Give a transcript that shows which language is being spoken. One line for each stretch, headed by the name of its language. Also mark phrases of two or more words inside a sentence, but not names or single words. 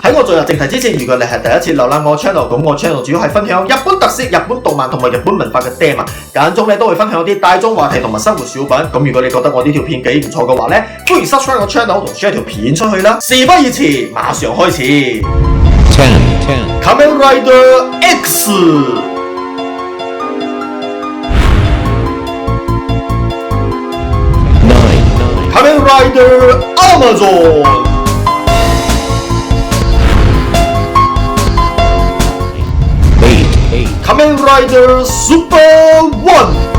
Cantonese: 喺我進入正題之前，如果你係第一次瀏覽我 channel， 咁我 channel 主要係分享日本特色、日本動漫同埋日本文化嘅 theme， 間中咧都會分享一啲大眾話題同埋生活小品。咁如果你覺得我呢條片幾唔錯嘅話咧，歡迎 subscribe 我 channel 同 share 條片出去啦。事不宜遲，馬上開始。Kamen Rider X。Kamen Rider Amazon。Kamen Rider Super One。